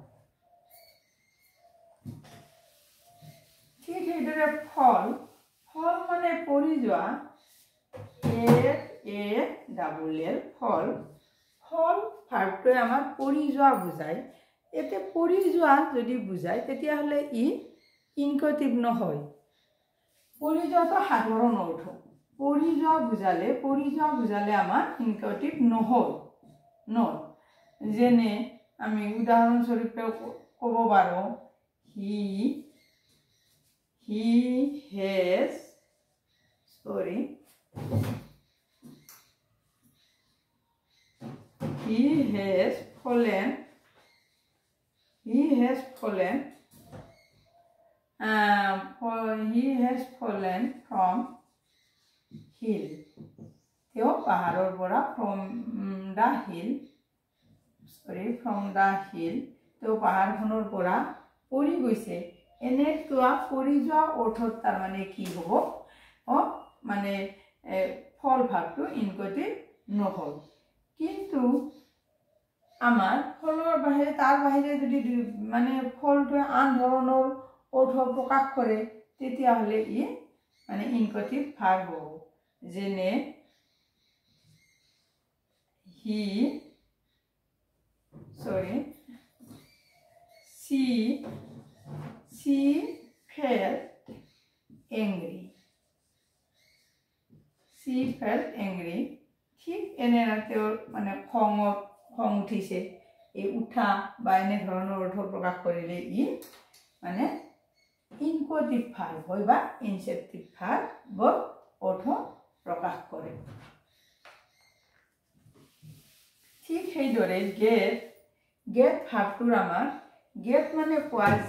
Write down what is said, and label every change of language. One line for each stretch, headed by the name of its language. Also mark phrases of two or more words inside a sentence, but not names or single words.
Assamese: ঠিক সেইদৰে ফল মানে পৰি যোৱা
English: fall verbটোৱে
Assamese: আমাৰ পৰি যোৱা বুজায় এতে পৰি যোৱা যদি বুজায় তেতিয়াহ'লে ই ইনকুৱেটিভ নহয় পৰি যোৱাটো সাধাৰণ অৰ্থ পৰি যোৱা বুজালে আমাৰ ইনকুৱেটিভ নহয় যেনে আমি উদাহৰণস্বৰূপে ক'ব পাৰোঁ
English: he has fallen from hill
Assamese: তেওঁ পাহাৰৰ পৰা
English: from the hill
Assamese: তেওঁ পাহাৰখনৰ পৰা পৰি গৈছে এনেকুৱা পৰি যোৱা অৰ্থত তাৰমানে কি হ'ব মানে ফল ভাৱটো ইনকুৱেটিভ নহয় কিন্তু আমাৰ ফলৰ বাহিৰে তাৰ বাহিৰে যদি মানে ফলটোৱে আন ধৰণৰ অৰ্থ প্ৰকাশ কৰে তেতিয়াহ'লে ই মানে
English: inchoative verb
Assamese: হ'ব যেনে
English: she felt angry
Assamese: ঠিক এনে তেওঁৰ মানে খং উঠিছে এই উঠা বা এনে ধৰণৰ অৰ্থ প্ৰকাশ কৰিলে ই মানে
English: inchoative verb
Assamese: হয় বা
English: inceptive verbৰ
Assamese: অৰ্থ প্ৰকাশ কৰে ঠিক সেইদৰে
English: get verbটোৰ
Assamese: আমাৰ গেট মানে পোৱা